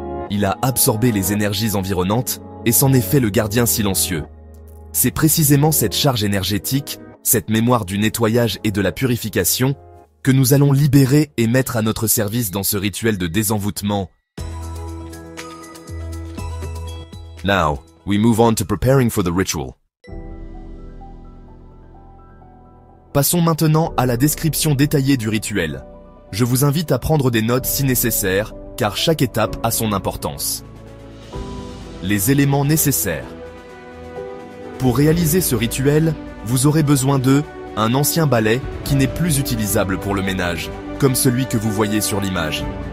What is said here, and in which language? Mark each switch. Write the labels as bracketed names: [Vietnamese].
[French] Il a absorbé les énergies environnantes et s'en est fait le gardien silencieux. C'est précisément cette charge énergétique, cette mémoire du nettoyage et de la purification, que nous allons libérer et mettre à notre service dans ce rituel de désenvoûtement. [English] Now, we move on to preparing for the ritual. [French] Passons maintenant à la description détaillée du rituel. Je vous invite à prendre des notes si nécessaire, car chaque étape a son importance. Les éléments nécessaires. Pour réaliser ce rituel, vous aurez besoin de un ancien balai qui n'est plus utilisable pour le ménage, comme celui que vous voyez sur l'image.